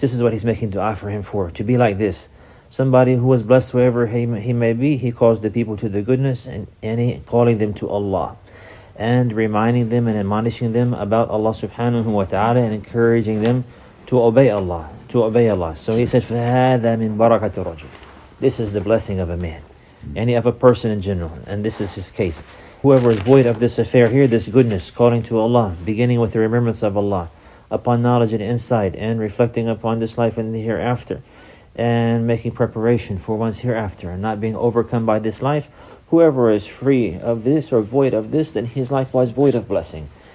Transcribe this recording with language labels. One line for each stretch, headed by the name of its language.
English: This is what he's making dua for him for, to be like this. Somebody who is blessed wherever he may be, he calls the people to the goodness and he calling them to Allah, and reminding them and admonishing them about Allah subhanahu wa ta'ala, and encouraging them to obey Allah.
Arabic: So he said, فَهَذَا مِن بَرَكَةِ الرَّجُلِ.
English: This is the blessing of a man, any of a person in general, and this is his case. Whoever is void of this affair here, this goodness, calling to Allah, beginning with the remembrance of Allah, upon knowledge and insight, and reflecting upon this life and the hereafter, and making preparation for one's hereafter, and not being overcome by this life, whoever is free of this or void of this, then he is likewise void of blessing.